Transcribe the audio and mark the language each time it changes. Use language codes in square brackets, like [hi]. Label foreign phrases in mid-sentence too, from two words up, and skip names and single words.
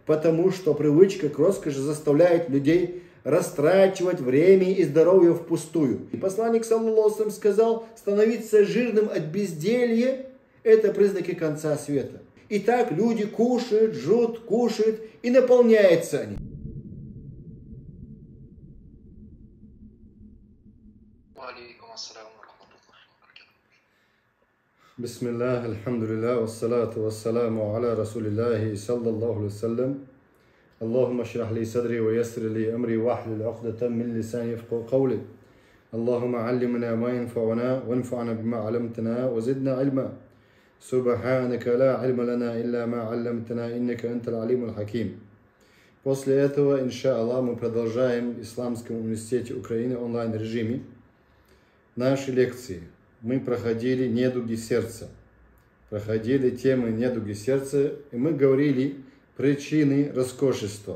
[ru] потому что привычка к роскоши заставляет людей растрачивать время и здоровье впустую. И посланник, [ar] صلى الله عليه وسلم, [ru] сказал, становиться жирным от безделья – это признаки конца света. И так люди кушают, жрут, кушают, и наполняются они. [ar] Бисмиллах, الحمد لله والصلاة والسلام على رسول الله صلى الله عليه وسلم. اللهم اشرح لي صدري ويسر لي أمري واحلل عقدة من لساني يفقهوا قولي اللهم علمنا ما ينفعنا وانفعنا بما علمتنا وزدنا علما سبحانك لا علم لنا إلا ما علمتنا إنك أنت العليم الحكيم. [ru] После этого, иншаллах, мы продолжаем в Исламском университете Украины онлайн-режиме наши лекции. Мы проходили недуги сердца, проходили темы недуги сердца, и мы говорили причины роскошества.